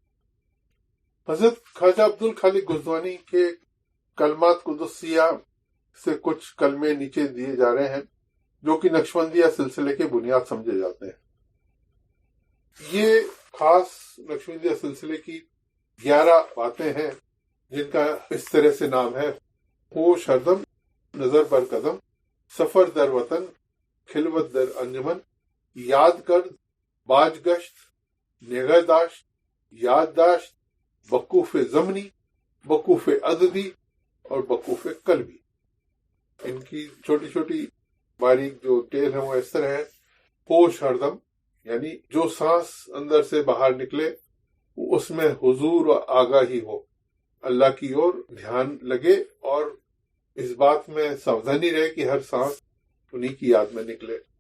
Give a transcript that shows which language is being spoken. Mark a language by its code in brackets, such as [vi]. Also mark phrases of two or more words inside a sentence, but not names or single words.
[ur] حضرت خواجہ عبد الخالق گنجوانی کے کلمات قدسیہ سے کچھ کلمے نیچے دیے جا رہے ہیں جو کہ نقشبندیہ سلسلے کے بنیاد سمجھے جاتے ہیں۔ یہ خاص نقشبندیہ سلسلے کی 11 باتیں ہیں جن کا اس طرح سے نام ہے: ہوش ہردم، نظر بر قدم، سفر در وطن، خلوت در انجمن، یاد کرد، باج گشت، نگہداشت، یادداشت، وقوف زمنی، وقوف عددی اور وقوف قلبی۔ ان کی چھوٹی چھوٹی باریک جو ٹیل ہیں وہ اس طرح ہے: ہوش ہردم یعنی جو سانس اندر سے باہر نکلے اس میں حضور و آگاہی ہو، اللہ کی اور دھیان لگے اور اس بات میں ساودھانی رہے کہ ہر سانس انہی کی یاد میں نکلے۔